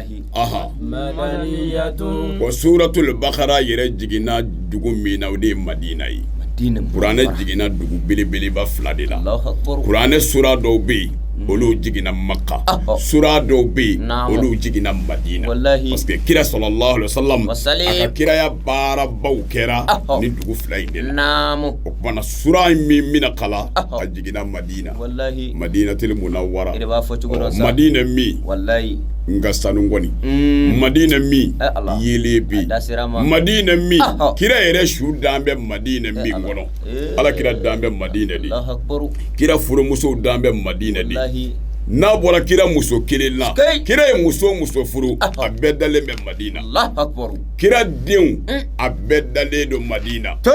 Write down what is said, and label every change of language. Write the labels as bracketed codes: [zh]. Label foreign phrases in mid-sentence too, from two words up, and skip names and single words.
[bm] o suratul Bakara yɛrɛ jiginna dugu min na o de ye Madina ye kuranɛ jiginna dugu belebeleba 2 de la kuranɛ sura dɔw bɛ yen olu jiginna Makka sura dɔw bɛ yen olu jiginna Madina [fr] parce que [bm] kira [ar] صلى الله عليه وسلم [bm] a ka kiraya baarabaw kɛra ni dugu 2 in de la o kumana sura min bɛna kala a jiginna Madina Madinatul Munawwara Madina min nga sanu ngoni Madina min yele bi Madina min kira yɛrɛ su dan bɛ Madina min kɔnɔ ala kira dan bɛ Madina de kira furumusow dan bɛ Madina de n'a bɔra kira muso kelen na kira ye muso furu a bɛɛ dalen bɛ Madina kira denw a bɛɛ dalen don Madina